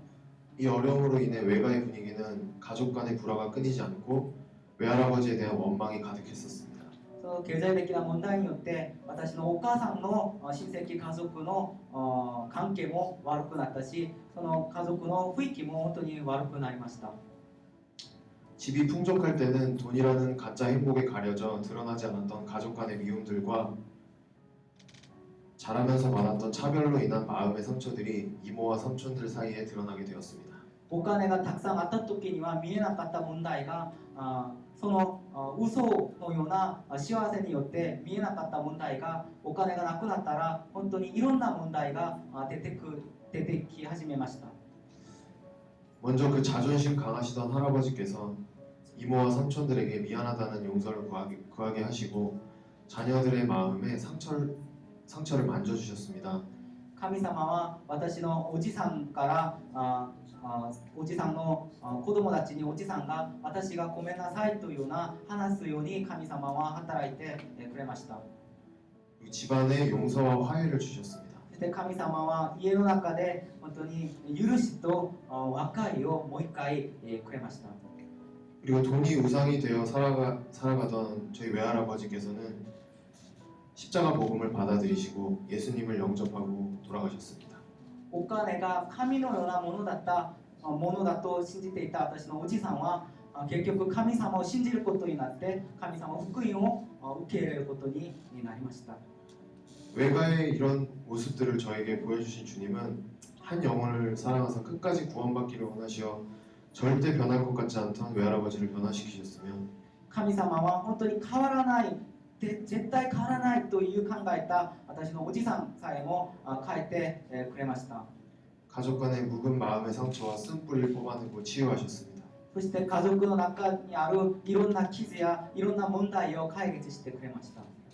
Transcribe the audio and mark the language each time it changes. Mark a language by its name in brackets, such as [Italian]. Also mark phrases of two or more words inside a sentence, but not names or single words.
[Korean] 이 어려움으로 인해 외가의 분위기는 가족 간의 불화가 끊이지 않고 외할아버지에 대한 원망이 가득했었습니다. [Japanese] その経済的な問題によって私のお母さんの親戚家族の関係も悪くなったしその家族の雰囲気も本当に悪くなりました。 [Korean] 집이 풍족할 때는 돈이라는 가짜 행복에 가려져 드러나지 않았던 가족 간의 미움들과 자라면서 받았던 차별로 인한 마음의 상처들이 이모와 삼촌들 사이에 드러나게 되었습니다. [Japanese] お金がたくさんあった時には見えなかった問題がその嘘のような幸せによって見えなかった問題がお金がなくなったら本当にいろんな問題が出てき始めました。 [Korean] 먼저 그 자존심 강하시던 할아버지께서 이모와 삼촌들에게 미안하다는 용서를 구하게 하시고 자녀들의 마음에 상처를 만져주셨습니다. [Japanese] 神様は私のおじさんからおじさんの子供たちにおじさんが私がごめんなさいというような話すように神様は働いてくれました。 [Korean] 집안에 용서와 화해를 주셨습니다. [Japanese] そして神様は家の中で本当に許しと和解をもう一回くれました。 [Korean] 그리고 돈이 우상이 되어 살아가던 저희 외할아버지께서는 십자가 복음을 받아들이시고 예수님을 영접하고 돌아가셨습니다. [Japanese] お金が神のようなものだと信じていた私のおじさんは結局神様を信じることになって神様の福音を受け入れることになりました。 [Korean] 외가의 이런 모습들을 저에게 보여주신 주님은 한 영혼을 사랑하사 끝까지 구원받기를 원하시어 절대 변할 것 같지 않던 외할아버지를 변화시키셨으며 [Japanese] 神様は本当に変わらない絶対変わらないという考えた私のおじさんさえも変えてくれました。 [Korean] 가족 간의 묵은 마음의 상처와 쓴뿌리를 뽑아내고 치유하셨습니다. [Japanese] そして家族の中にあるいろんな傷やいろんな問題を解決してくれました。